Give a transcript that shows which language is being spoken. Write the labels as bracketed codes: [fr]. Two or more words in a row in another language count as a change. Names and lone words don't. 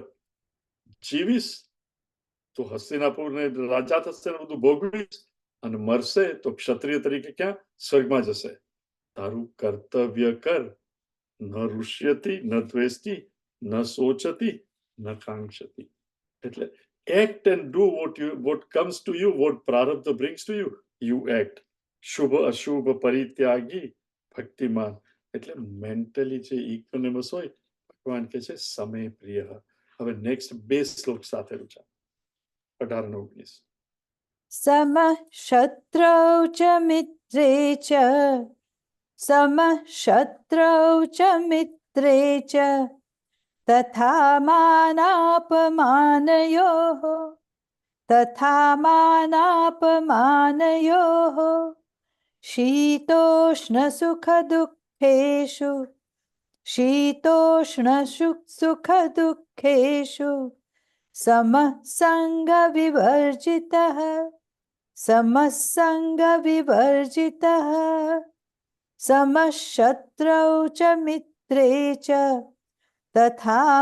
[gu] જીવીશ તો હસ્તિનાપુરને રાજા થશે ને બધું ભોગવીશ, અને મરશે તો ક્ષત્રિય તરીકે ક્યાં? સ્વર્ગમાં જશે. તારું કર્તવ્ય કર. [sa] ન ઋષ્યતિ ન દ્વેષ્ટિ ન શોચતી ન કાંક્ષતી. [en] એટલે act and do what comes to you, what prarabdha brings to you, you act. [sa] શુભ અશુભ પરિત્યાગી ભક્તિમાન. [gu] એટલે મેન્ટલી જે ઇક્વિનિમસ હોય, ભગવાન કહે છે સમય પ્રિય. હવે નેક્સ્ટ 2 શ્લોક સાથે રૂચા 18 અને 19. [sa] समः शत्रौ च मित्रे च समः शत्रौ च मित्रे च तथा मानापमानयोः शीतोष्णसुखदुःखेषु सुखदुःखेषु समः सङ्गविवर्जितः समः शत्रौ च मित्रे च तथा